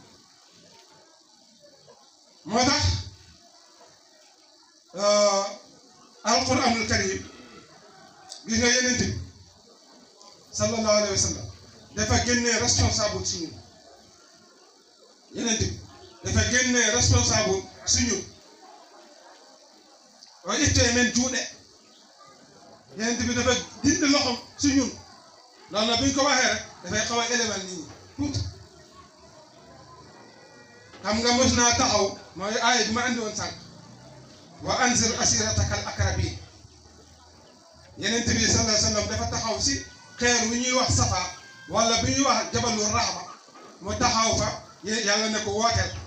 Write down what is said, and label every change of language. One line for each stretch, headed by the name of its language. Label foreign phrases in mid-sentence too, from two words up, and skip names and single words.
Wolof: moo tax
Arabic: القرآن الكريم
Wolof: gis nga yeneen bi
Arabic: صلى الله عليه وسلم
Wolof: dafa génnee responsable si ñun yeneen bi dafa génnee responsable si ñun
Fula: o ittee men juuɗe
Wolof: yeneen bi dafa dindi loxom si ñun loolu nag bu ñu ko waxee rek dafay xaw a élément nit ñi tuuti xam nga mos naa taxaw mooy aaya bi ma andi woon sànq
Arabic: وأنذر عشيرتك الأقربين
Wolof: yeneen bi
Arabic: صلى الله عليه وسلم
Wolof: dafa taxaw si xeer wi ñuy wax safa wala bi ñuy wax
Arabic: جبل الرحمة
Wolof: mu taxaw fa yàlla ne ko wooteel